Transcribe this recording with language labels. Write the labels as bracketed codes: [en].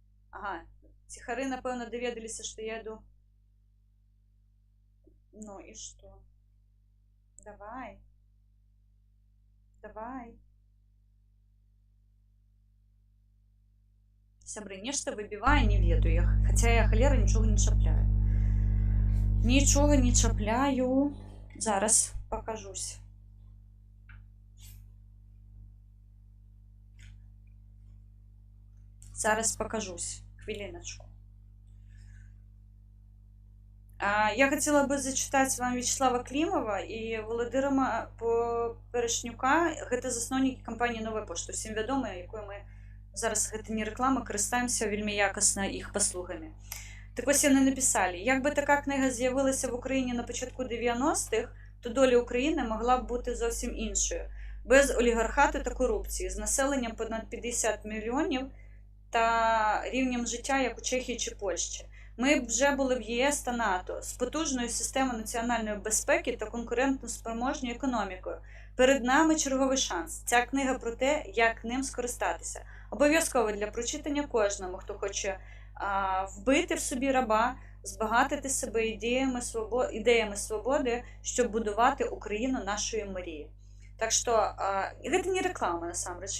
[be] Ага, ціхары, напэўна, даведаліся, што я іду. Ну і што? Давай. Давай. Сябры, нешта выбівае, не ведаю. Хаця я, халера, нічога не чапляю. Нічога не чапляю. Зараз пакажусь. [uk] Зараз покажусь. Хвилиночку. [ru] Я хотела бы зачитать вам Вячеслава Климова и Володимира Поперешнюка. Это засновники компании «Новая пошта». [be] Всем вядома, якою мы зараз, гэта не реклама, карыстаемся вельмі якасна іх паслугамі. [uk] Так ось яны написали: якби така книга з'явилася в Україні на початку 90-х, то доля України могла б бути зовсім іншою. Без олігархату та корупції, з населенням понад 50 мільйонів та рівнем життя, як у Чехії чи Польщі. Ми б вже були в ЄС та НАТО з потужною системою національної безпеки та конкурентно-спроможною економікою. Перед нами черговий шанс. Ця книга про те, як ним скористатися. Обов'язково для прочитання кожному, хто хоче вбити в собі раба, збагатити себе ідеями свободи, щоб будувати Україну нашої мрії. [be] Так што гэта не реклама, насамрэч.